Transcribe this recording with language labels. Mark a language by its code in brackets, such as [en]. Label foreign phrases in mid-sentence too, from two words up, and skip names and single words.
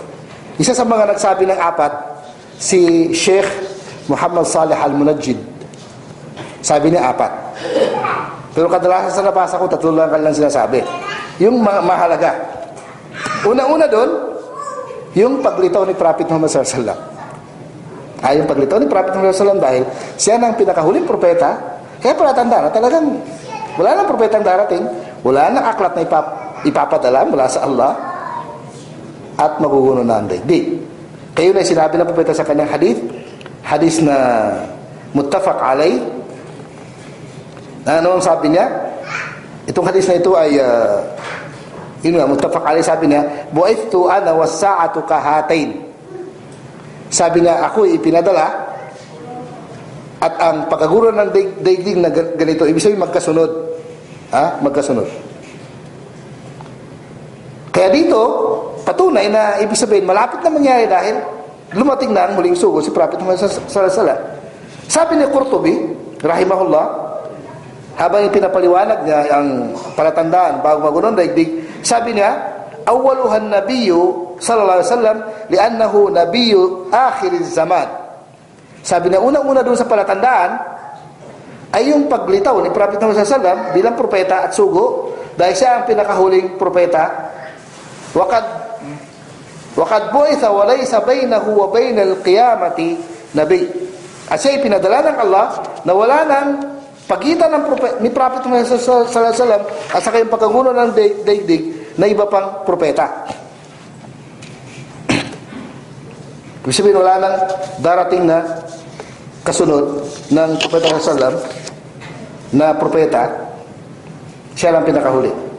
[tl] Isa sa mga nagsabi ng 4, si Sheikh Muhammad Salih Al-Munajjid. Sabi niya 4. Pero kadalasan sa nabasa ko, 3 lang sinasabi. Yung mahalaga. Una-una doon, yung paglitaw ni Prophet Muhammad [ar] صلى الله عليه وسلم. [tl] Yung paglitaw ni Prophet Muhammad [ar] صلى الله عليه وسلم [tl] dahil siya ang pinakahuling propeta, kaya palatanda na talagang wala nang propetang darating, wala nang aklat na ipapadala mula sa Allah, at maguguno na ang daigdig. Kayo na sinabi ng propeta sa kanyang hadith na [ar] متفق عليه. [tl] Ano ang sabi niya? Itong hadith na ito ay [ar] متفق عليه, [tl] sabi niya, [ar] بعثت أنا والساعة كهاتين. [tl] Sabi niya, ako ipinadala at ang pagkaguro ng daigdig na ganito, ibig sabihin magkasunod. Magkasunod. Kaya dito, patunay na ibig sabihin malapit na mangyari dahil lumating na ang muling sugo si Prophet Muhammad [ar] صلى الله عليه وسلم. [tl] Sabi ni Qurtubi rahimahullah, habang ipinapaliwanag niya ang palatandaan bago magunong daigdig, sabi niya, [ar] أولها النبي صلى الله عليه وسلم لأنه نبي آخر الزمان. [tl] Sabi niya, unang-una doon sa palatandaan ay yung paglitaw ni Prophet Muhammad [ar] صلى الله عليه وسلم [tl] bilang propeta at sugo dahil siya ang pinakahuling propeta. [ar] وقد بعث وليس بينه وبين القيامة نبي. [tl] At siya ipinadala ng Allah na wala nang pagitan ni Prophet Muhammad [ar] صلى الله عليه وسلم [tl] at saka yung pagkaguno ng daigdig na iba pang propeta. Ibig sabihin, wala nang darating na kasunod ng Propeta Sallam na propeta, siya lang pinakahuli.